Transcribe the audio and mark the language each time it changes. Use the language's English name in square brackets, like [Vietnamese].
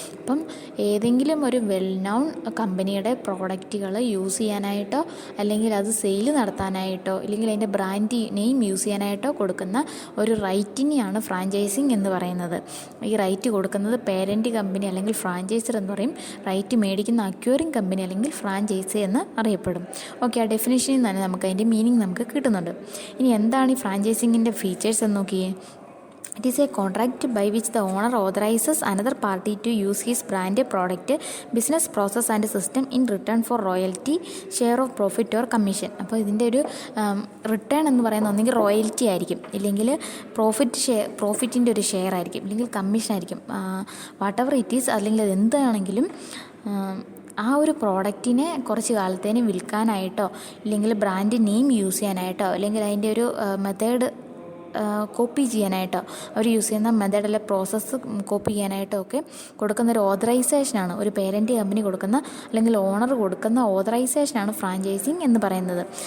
[Malayalam] അപ്പം ഏതെങ്കിലും ഒരു വെൽ നോൺ കമ്പനിയുടെ പ്രോഡക്റ്റുകൾ യൂസ് ചെയ്യാനായിട്ടോ അല്ലെങ്കിൽ അത് സെയിൽ നടത്താനായിട്ടോ അല്ലെങ്കിൽ അതിൻ്റെ ബ്രാൻഡ് നെയിം യൂസ് ചെയ്യാനായിട്ടോ കൊടുക്കുന്ന ഒരു റൈറ്റിനെയാണ് ഫ്രാഞ്ചൈസിങ് എന്ന് പറയുന്നത്. ഈ റൈറ്റ് കൊടുക്കുന്നത് പേരൻറ്റ് കമ്പനി അല്ലെങ്കിൽ ഫ്രാഞ്ചൈസർ എന്ന് പറയും. റൈറ്റ് മേടിക്കുന്ന അക്വയറിംഗ് കമ്പനി അല്ലെങ്കിൽ ഫ്രാഞ്ചൈസി എന്ന് അറിയപ്പെടും. ഓക്കെ, ആ ഡെഫിനേഷനിൽ തന്നെ നമുക്ക് അതിൻ്റെ മീനിങ് നമുക്ക് കിട്ടുന്നുണ്ട്. ഇനി എന്താണ് ഈ ഫ്രാഞ്ചൈസിങ്ങിൻ്റെ ഫീച്ചേഴ്സ് എന്ന് നോക്കിയേ. [English] It is a contract by which the owner authorizes another party to use his brand product, business process and system in return for royalty, share of profit or commission. [Malayalam] അപ്പോൾ ഇതിൻ്റെ ഒരു റിട്ടേൺ എന്ന് പറയുന്നത് ഒന്നെങ്കിൽ royalty ആയിരിക്കും, ഇല്ലെങ്കിൽ പ്രോഫിറ്റിൻ്റെ ഒരു share ആയിരിക്കും, ഇല്ലെങ്കിൽ കമ്മീഷൻ ആയിരിക്കും. [English] whatever it is, [Malayalam] അല്ലെങ്കിൽ അത് എന്താണെങ്കിലും ആ ഒരു പ്രോഡക്റ്റിനെ കുറച്ച് കാലത്തേന് വിൽക്കാനായിട്ടോ ഇല്ലെങ്കിൽ ബ്രാൻഡ് നെയിം യൂസ് ചെയ്യാനായിട്ടോ അല്ലെങ്കിൽ അതിൻ്റെ ഒരു മെത്തേഡ് കോപ്പി ചെയ്യാനായിട്ടോ അവർ യൂസ് ചെയ്യുന്ന മെത്തേഡ് അല്ലെ പ്രോസസ്സ് കോപ്പി ചെയ്യാനായിട്ടോ ഒക്കെ കൊടുക്കുന്നൊരു ഓതറൈസേഷനാണ്, ഒരു പേരൻറ്റ് കമ്പനി കൊടുക്കുന്ന അല്ലെങ്കിൽ ഓണർ കൊടുക്കുന്ന ഓതറൈസേഷനാണ് ഫ്രാഞ്ചൈസിങ് എന്ന് പറയുന്നത്.